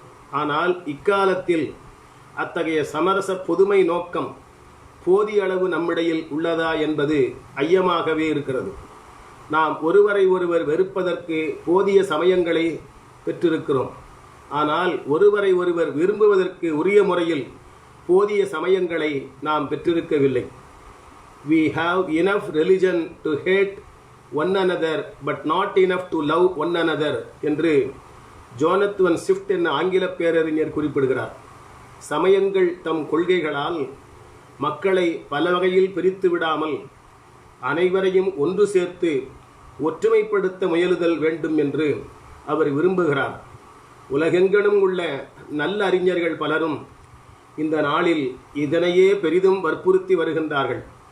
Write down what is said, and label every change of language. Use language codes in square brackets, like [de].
[ta] ஆனால் இக்காலத்தில் அத்தகைய சமரச பொதுமை நோக்கம் போதிய அளவு நம்மிடையில் உள்ளதா என்பது ஐயமாகவே இருக்கிறது. நாம் ஒருவரை ஒருவர் வெறுப்பதற்கு போதிய சமயங்களை பெற்றிருக்கிறோம். ஆனால் ஒருவரை ஒருவர் விரும்புவதற்கு உரிய முறையில் போதிய சமயங்களை நாம் பெற்றிருக்கவில்லை. [en] We have enough religion to hate one another but not enough to love one another [ta] என்று ஜோனத்வன் ஸ்விஃப்ட் என்ற ஆங்கில பேரறிஞர் குறிப்பிடுகிறார். சமயங்கள் தம் கொள்கைகளால் மக்களை பல வகையில் பிரித்து விடாமல் அனைவரையும் ஒன்று சேர்த்து ஒற்றுமைப்படுத்த முயலுதல் வேண்டும் என்று அவர் விரும்புகிறார். உலகெங்கனும் உள்ள நல்ல அறிஞர்கள் பலரும் இந்த நாளில் இதனையே பெரிதும் வற்புறுத்தி வருகின்றார்கள்.